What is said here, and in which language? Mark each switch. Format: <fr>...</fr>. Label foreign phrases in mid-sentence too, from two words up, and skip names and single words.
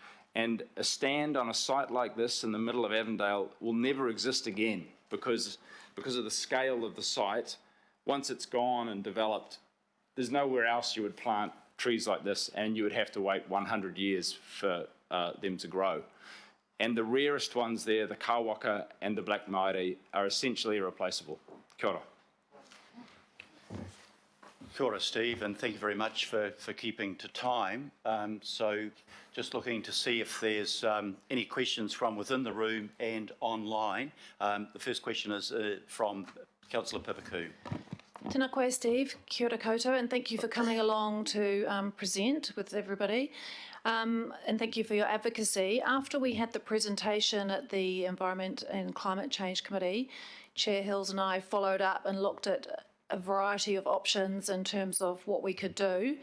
<en>And a stand on a site like this in the middle of Avondale will never exist again because of the scale of the site. Once it's gone and developed, there's nowhere else you would plant trees like this, and you would have to wait 100 years for them to grow. And the rarest ones there, the kawaka and the black maire, are essentially irreplaceable.</en> <mi>Kia ora. Kia ora,</mi> <en>Steve, and thank you very much for keeping to time. So just looking to see if there's any questions from within the room and online. The first question is from Councillor Pipaku.</en> <mi>Tēnā koe, Steve. Kia ora koutou,</mi> <en>and thank you for coming along to present with everybody. And thank you for your advocacy. After we had the presentation at the Environment and Climate Change Committee, Chair Hills and I followed up and looked at a variety of options in terms of what we could do.</en>